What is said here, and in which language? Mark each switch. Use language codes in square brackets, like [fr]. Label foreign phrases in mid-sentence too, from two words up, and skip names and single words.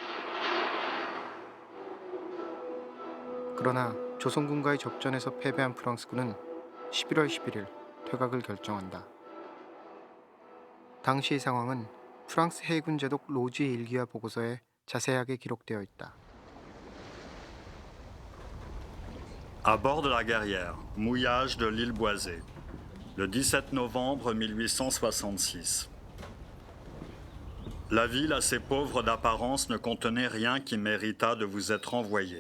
[ko] 그러나 조선군과의 접전에서 패배한 프랑스군은 11월 11일 퇴각을 결정한다. 당시의 상황은 프랑스 해군 제독 로지의 일기와 보고서에 자세하게 기록되어 있다. [fr] À bord de la guerrière, mouillage de l'île Boisée, le 17 novembre 1866. La ville, assez pauvre d'apparence, ne contenait rien qui méritât de vous être envoyé.